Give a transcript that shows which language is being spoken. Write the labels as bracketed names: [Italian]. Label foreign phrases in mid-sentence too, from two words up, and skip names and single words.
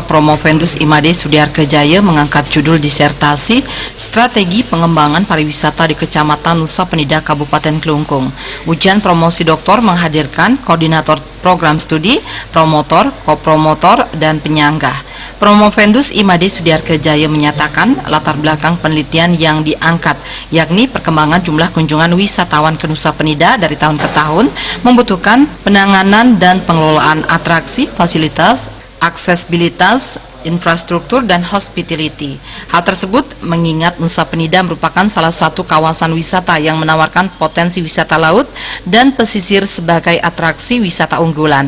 [Indonesian] Promovendus Imade Sudiarka Jaya mengangkat judul disertasi Strategi Pengembangan Pariwisata di Kecamatan Nusa Penida, Kabupaten Kelungkung. Ujian promosi doktor menghadirkan koordinator program studi, promotor, kopromotor, dan penyanggah. Promovendus Imade Sudiarka Jaya menyatakan latar belakang penelitian yang diangkat, yakni perkembangan jumlah kunjungan wisatawan ke Nusa Penida dari tahun ke tahun, membutuhkan penanganan dan pengelolaan atraksi, fasilitas, aksesibilitas, infrastruktur, dan hospitality. Hal tersebut mengingat Nusa Penida merupakan salah satu kawasan wisata yang menawarkan potensi wisata laut dan pesisir sebagai atraksi wisata unggulan.